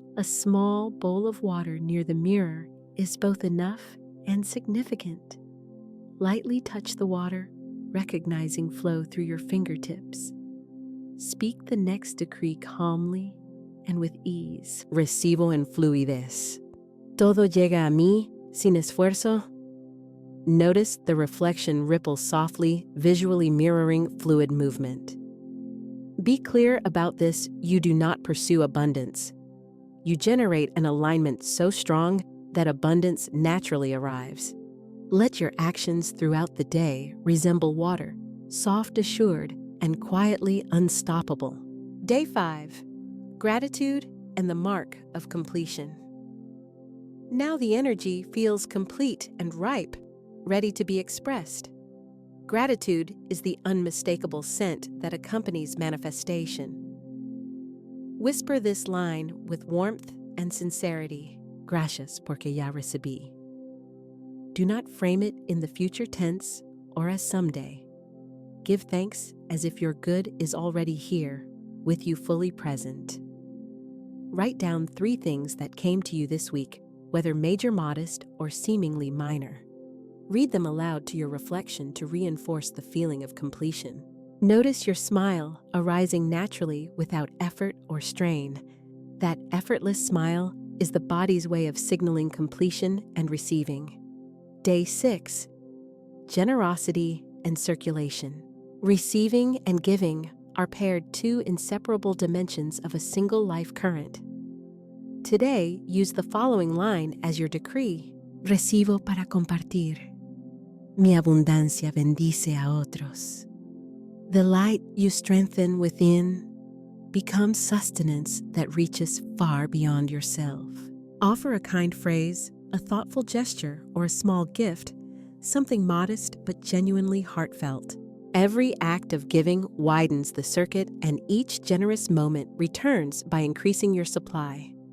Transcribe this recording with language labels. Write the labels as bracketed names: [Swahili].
[English] A small bowl of water near the mirror is both enough and significant. Lightly touch the water, recognizing flow through your fingertips. Speak the next decree calmly and with ease. [Spanish] Recibo en fluidez. Todo llega a mí sin esfuerzo. [English] Notice the reflection ripple softly, visually mirroring fluid movement. Be clear about this: you do not pursue abundance. You generate an alignment so strong that abundance naturally arrives. Let your actions throughout the day resemble water, soft assured and quietly unstoppable. Day 5. Gratitude and the mark of completion. Now the energy feels complete and ripe, ready to be expressed. Gratitude is the unmistakable scent that accompanies manifestation. Whisper this line with warmth and sincerity. [Spanish] Gracias porque ya recibí. [English] Do not frame it in the future tense or as someday. Give thanks as if your good is already here, with you fully present. Write down 3 things that came to you this week, whether major, modest, or seemingly minor. Read them aloud to your reflection to reinforce the feeling of completion. Notice your smile arising naturally without effort or strain. That effortless smile is the body's way of signaling completion and receiving. Day 6. Generosity and circulation. Receiving and giving are paired 2 inseparable dimensions of a single life current. Today, use the following line as your decree. [Spanish] Recibo para compartir. Mi abundancia bendice a otros. [English] The light you strengthen within becomes sustenance that reaches far beyond yourself. Offer a kind phrase, a thoughtful gesture, or a small gift, something modest but genuinely heartfelt. Every act of giving widens the circuit, and each generous moment returns by increasing your supply.